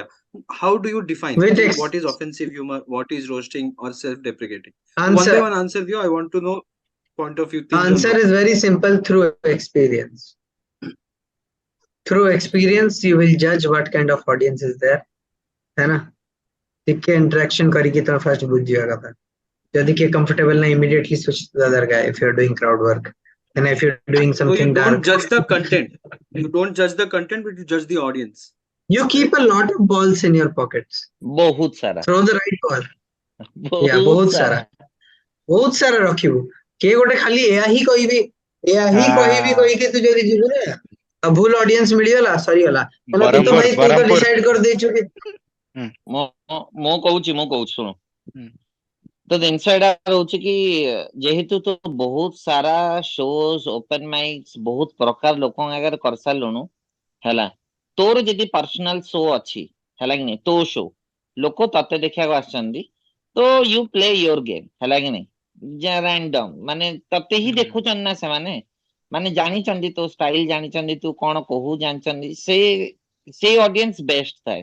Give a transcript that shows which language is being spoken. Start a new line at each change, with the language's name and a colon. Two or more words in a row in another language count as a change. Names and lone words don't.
English: How do you define With ki what is offensive humor, what is roasting or self-deprecating? One by answer one answer diyo. I want to know point of view
Bangla: teen jon
English: answer is very simple. Through experience, through experience you will judge what kind of audience is there,
Hindi: है ना?
Odia: ଟିକେ interaction କରିକି ତମେ first ବୁଝିବା କଥା। ଯଦି କିଏ
English: comfortable ନା immediately switch to the other guy if you're doing crowd work, and if you're doing so you something don't dark, judge the content, you don't judge the content but you judge the audience, you keep a lot of balls in your pockets.
Odia: ବହୁତ ସାରା
English: Throw the right ball. Yeah,
Odia: ବହୁତ ବହୁତ ସାରା ସାରା ବହୁତ ସାରା ରଖିବୁ। କିଏ ଗୋଟେ ଖାଲି ଏୟା ହିଁ କହିବି, ଏୟା ହିଁ କହିବି କହିକି ତୁ ଯଦି ଯିବୁ ନା, ଆଉ ଭୁଲ ଅଡିଏନ୍ସ ମିଳିଗଲା ସରିଗଲା। କାରଣ ତୁ ତ ଭାଇ ତୁ ତ ଡିସାଇଡ କରିଦେଇଛୁ କି ମୁଁ କହୁଛି ଶୁଣ। ତ ଜିନିଷ ଏଇଟା ରହୁଛି କି ଯେହେତୁ ତୁ ବହୁତ ସାରା
English: shows open mics
Odia: ବହୁତ ପ୍ରକାର ଲୋକଙ୍କ ଆଗରେ କରିସାରିଲୁଣୁ ହେଲା, ତୋର ଯଦି
English: personal show
Odia: ଅଛି ହେଲା କି ନାଇଁ, ତୋ ଶୋ ଲୋକ ତତେ ଦେଖିବାକୁ ଆସିଛନ୍ତି, ତ
English: you play your game
Odia: ହେଲା କି ନାଇଁ, ରାଣ୍ଡମ ମାନେ ତତେ ହିଁ ଦେଖୁଛନ୍ତି ନା ସେମାନେ, ମାନେ ଜାଣିଛନ୍ତି ତୋ ଷ୍ଟାଇଲ, ଜାଣିଛନ୍ତି ତୁ କଣ କହୁ, ଜାଣିଛନ୍ତି ସେ
English: audience best
Odia: ଥାଏ।